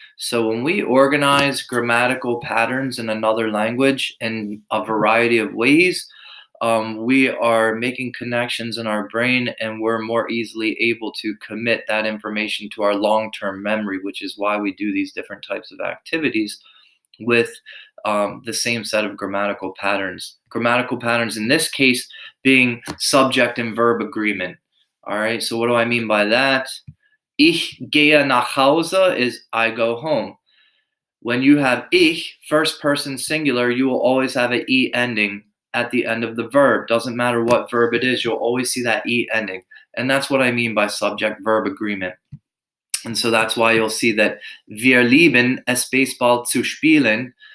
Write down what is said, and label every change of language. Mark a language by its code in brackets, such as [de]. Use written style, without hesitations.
[en] So when we organize grammatical patterns in another language in a variety of ways, we are making connections in our brain, and we're more easily able to commit that information to our long-term memory, which is why we do these different types of activities with the same set of grammatical patterns. Grammatical patterns in this case being subject and verb agreement. All right, so what do I mean by that? [de] Ich gehe nach Hause [en] is I go home. When you have ich, first person singular, you will always have an e ending at the end of the verb. Doesn't matter what verb it is, you'll always see that e ending. And that's what I mean by subject verb agreement. And so that's why you'll see that [de] wir lieben es Baseball zu spielen.